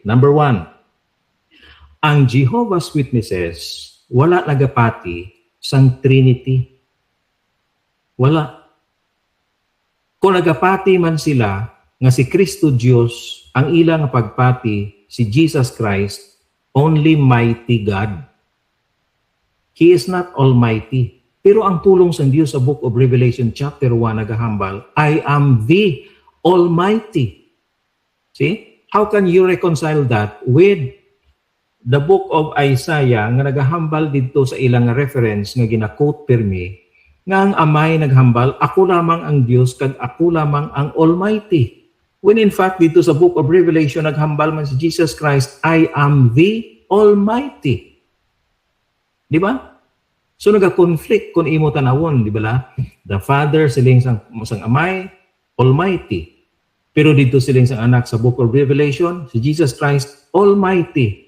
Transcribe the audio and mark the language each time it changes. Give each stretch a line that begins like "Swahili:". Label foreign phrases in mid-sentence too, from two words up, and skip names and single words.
Hiligaynon: Number 1, ang Jehovah's Witnesses wala nagapati sang Trinity. Wala. Kung nagapati man sila nga si Kristo Dios ang ilang pagpati, si Jesus Christ,
English: only mighty God. He is not almighty.
Hiligaynon: Pero ang tulong sa Diyos sa Book of Revelation chapter 1 nagahambal,
English: I am the Almighty. See? How can you reconcile that with the book of Isaiah
Hiligaynon: nga nagahambal dito sa ilang reference nga gina-quote pirmi nga ang amay naghambal, ako lamang ang Diyos kag ako lamang ang Almighty.
English: When in fact
Hiligaynon: dito sa
English: book of Revelation
Hiligaynon: naghambal man si
English: Jesus Christ, I am the Almighty.
Hiligaynon: Di ba? So naga-conflict kung imo tanawon, di ba la?
English: The Father
Hiligaynon: siling sang amay, Almighty. Pero dito siling sang anak sa book of Revelation, si Jesus Christ Almighty.